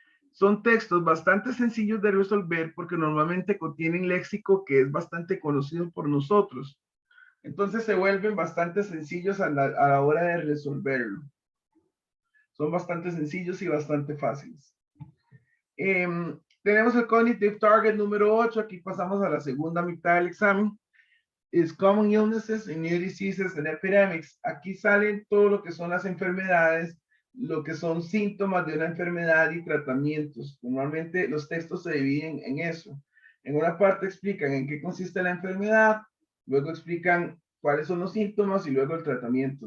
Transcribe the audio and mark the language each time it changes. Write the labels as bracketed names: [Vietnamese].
[Spanish] Son textos bastante sencillos de resolver porque normalmente contienen léxico que es bastante conocido por nosotros. Entonces se vuelven bastante sencillos a la hora de resolverlo. Son bastante sencillos y bastante fáciles. Tenemos el Cognitive Target número 8. Aquí pasamos a la segunda mitad del examen. [English] Is Common Illnesses and New Diseases and Epidemics. [Spanish] Aquí salen todo lo que son las enfermedades, lo que son síntomas de una enfermedad y tratamientos. Normalmente los textos se dividen en eso. En una parte explican en qué consiste la enfermedad, luego explican cuáles son los síntomas y luego el tratamiento.